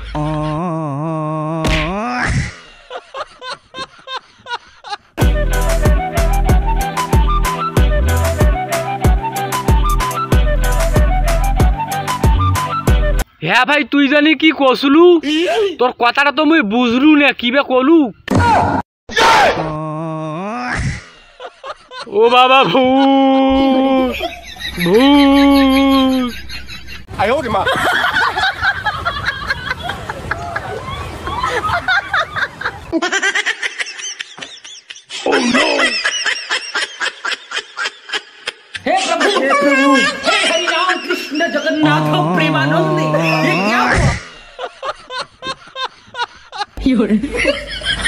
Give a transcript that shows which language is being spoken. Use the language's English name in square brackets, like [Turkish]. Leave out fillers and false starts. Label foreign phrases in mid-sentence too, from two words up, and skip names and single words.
[Bangla] হ্যাঁ ভাই, তুই জানি কি কসলু? তোর কথাটা তো মুই বুঝলু না, কি বে কলু? ও বাবা ভূত ভূত। [Hindi] हे प्रभु हे हरि राम कृष्ण जगन्नाथ प्रेमानंद, ये क्या हुआ?